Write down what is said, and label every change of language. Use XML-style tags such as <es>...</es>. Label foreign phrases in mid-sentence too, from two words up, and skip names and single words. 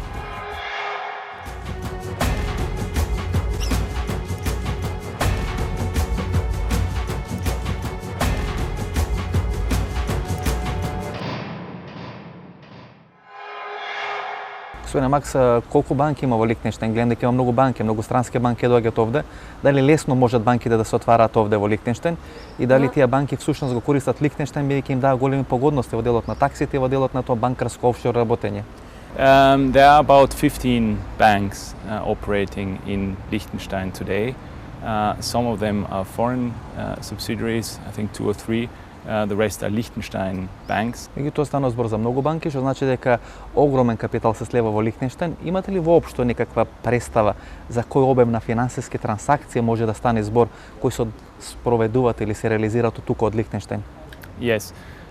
<mk>Господине Макс, колку банки има во Лихтенштеин? Гледам дека има многу банки, многу странски банки доаѓаат овде. Дали лесно можат банките да се отвараат овде во Лихтенштеин и дали тие банки всушност го користат Лихтенштеин бидејќи им дава големи погодности во делот на таксите и во делот на тоа банкарско офшор работење?</mk> <en>There are about 15 banks operating in Liechtenstein today. Some of them are foreign subsidiaries, I think 2 or 3. The rest are Liechtenstein banks.</en> <mk>Меѓутоа станува збор за многу банки, што значи дека огромен капитал се слева во Лихтенштеин. Имате ли воопшто некаква представа за кој обем на финансиски трансакции може да стане збор кои се спроведуваат или се реализираат тука од Лихтенштеин?</mk> <en>Yes.</en>